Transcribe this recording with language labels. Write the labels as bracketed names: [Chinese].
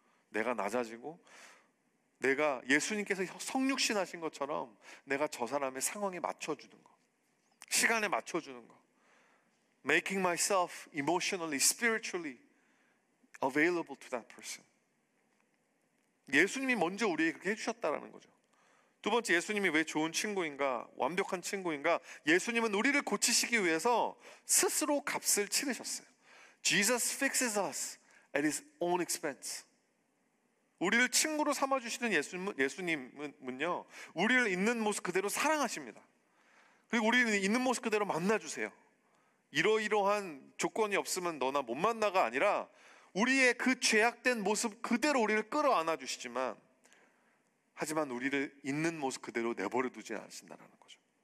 [Korean] 내가 낮아지고 내가 예수님께서 성육신 하신 것처럼 내가 저 사람의 상황에 맞춰주는 거, 시간에 맞춰주는 거, [English] making myself emotionally, spiritually available to that person. [Korean] 예수님이 먼저 우리에게 그렇게 해주셨다라는 거죠. 두 번째, 예수님이 왜 좋은 친구인가, 완벽한 친구인가? 예수님은 우리를 고치시기 위해서 스스로 값을 치르셨어요. [English] Jesus fixes us at his own expense. [Korean] 우리를 친구로 삼아주시는 예수님은요, 우리를 있는 모습 그대로 사랑하십니다. 그리고 우리를 있는 모습 그대로 만나주세요. 이러이러한 조건이 없으면 너나 못 만나가 아니라 우리의 그 죄악된 모습 그대로 우리를 끌어안아 주시지만, 하지만 우리를 있는 모습 그대로 내버려 두지 않으신다는 거죠.